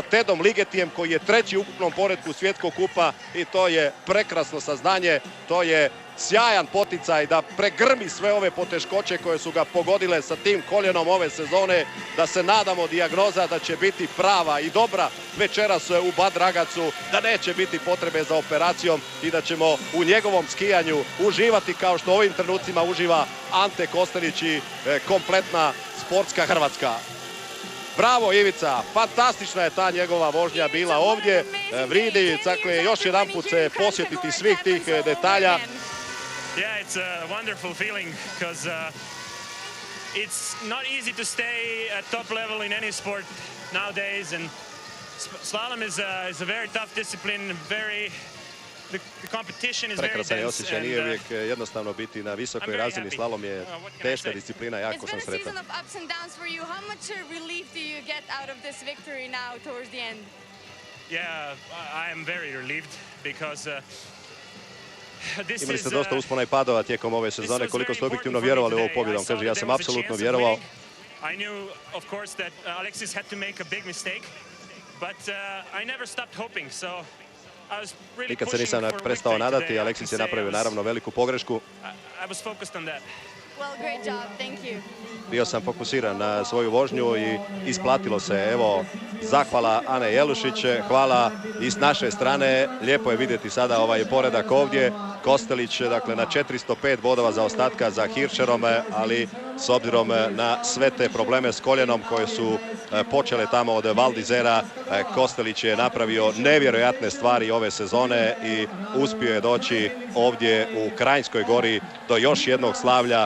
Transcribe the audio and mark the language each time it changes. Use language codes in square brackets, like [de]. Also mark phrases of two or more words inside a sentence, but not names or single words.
[hr] Tedom Ligetijem koji je treći u ukupnom poretku svjetskog kupa i to je prekrasno saznanje, to je sjajan poticaj da pregrmi sve ove poteškoće koje su ga pogodile sa tim koljenom ove sezone, da se nadamo dijagnoza da će biti prava i dobra večeras u Bad Ragacu, da neće biti potrebe za operacijom i da ćemo u njegovom skijanju uživati kao što u ovim trenucima uživa Ante Kostelić i kompletna sportska Hrvatska. Bravo Ivica, fantastična je ta njegova vožnja bila ovdje. Vridi, dakle, još jedan put se posjetiti svih tih detalja. [en] Yeah, it's a wonderful feeling because it's not easy to stay at top level in any sport nowadays, and slalom is a very tough discipline. The competition is very dense. [hr] Prekrasan je osjećaj, nije uvijek jednostavno biti na visokoj razini. Slalom je teška disciplina, jako sam sretan. [en] It's been a season of ups and downs for you. How much relief do you get out of this victory now towards the end? Yeah, I am very relieved because [hr] imali ste dosta uspona i padova tijekom ove sezone. Koliko ste objektivno vjerovali u ovu pobjedu? Kaže, ja sam apsolutno vjerovao. [en] I knew, of course, that Alexis had to make a big mistake, but I never stopped hoping, so I was really [hr] nikad se nisam prestao nadati, Alexis je napravio naravno veliku pogrešku. [en] I was focused on that. Well, great job, thank you. [hr] Bio sam fokusiran na svoju vožnju i isplatilo se. Evo, zahvala Ane Jelušić, hvala i s naše strane. Lijepo je vidjeti sada ovaj poredak ovdje. Kostelić, dakle, na 405 bodova zaostatka za Hirscherom, ali s obzirom na sve te probleme s koljenom koje su počele tamo od Val d'Isera, Kostelić je napravio nevjerojatne stvari ove sezone i uspio je doći ovdje u Kranjskoj Gori do još jednog slavlja.